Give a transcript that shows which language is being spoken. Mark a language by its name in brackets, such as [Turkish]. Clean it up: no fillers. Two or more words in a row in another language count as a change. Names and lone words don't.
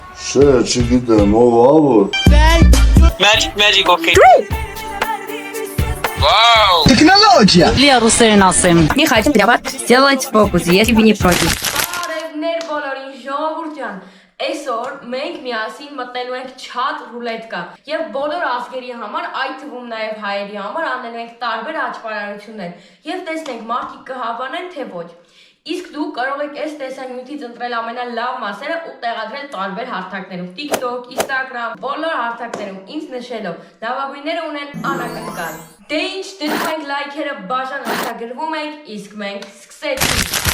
[Armenian] Չէ, չգիտեմ, ով ա որ։ [English] Magic, okay. [Russian] Вау! Технология! [Armenian] Лия Русейн ասեմ։ [Russian] Не хотим давать сделать фокус, если вы не против։ [Armenian] Բարևներ բոլորին ժողովուրդ ջան։ Այսօր մենք միասին մտնելու ենք chat ռուլետկա եւ բոլոր ազգերի համար, այդ թվում նաեւ հայերի համար անելու ենք տարբեր աճպարարություններ եւ տեսնենք մարդիկ կհավանեն թե ոչ։ Իսկ դուք կարող եք այս տեսանյութից ընտրել ամենալավ մասերը ու տեղադրել տարբեր հարթակներում՝ TikTok, Instagram, բոլոր հարթակներում ինձ նշելով։ Լավագույնները ունեն անակնկալ։ Դե ինչ, դնում ենք լայքերը բաժան արտագրվում ենք, իսկ մենք սկսեցինք։